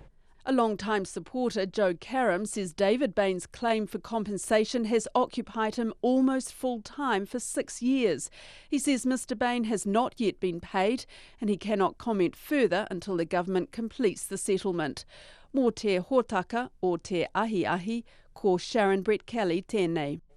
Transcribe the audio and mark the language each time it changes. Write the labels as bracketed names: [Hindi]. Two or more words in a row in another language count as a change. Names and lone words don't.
[English] A long-time supporter, Joe Karam, says David Bain's claim for compensation has occupied him almost full-time for 6 years. He says Mr Bain has not yet been paid and he cannot comment further until the government completes the settlement. [Māori] Mō te hōtaka o te ahi, ko Sharon Brett Kelly tēnei.